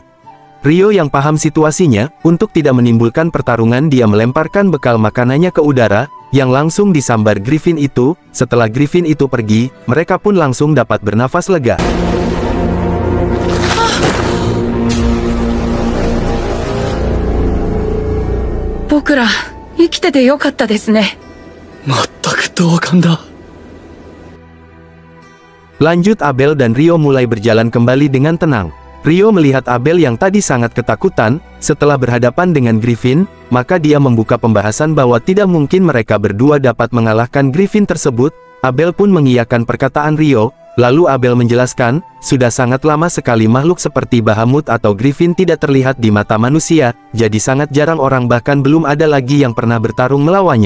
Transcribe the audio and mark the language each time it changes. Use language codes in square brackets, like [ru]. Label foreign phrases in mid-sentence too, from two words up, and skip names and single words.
[id] Rio yang paham situasinya, untuk tidak menimbulkan pertarungan dia melemparkan bekal makanannya ke udara, yang langsung disambar Griffin itu. Setelah Griffin itu pergi, mereka pun langsung dapat bernafas lega. [ja] Bokura, 生きててよかったですね。全く同感だ。 [id] Lanjut, Abel dan Rio mulai berjalan kembali dengan tenang. Rio melihat Abel yang tadi sangat ketakutan, setelah berhadapan dengan Griffin, maka dia membuka pembahasan bahwa tidak mungkin mereka berdua dapat mengalahkan Griffin tersebut. Abel pun mengiyakan perkataan Rio, lalu Abel menjelaskan, sudah sangat lama sekali makhluk seperti Bahamut atau Griffin tidak terlihat di mata manusia, jadi sangat jarang orang, bahkan belum ada lagi yang pernah bertarung melawannya.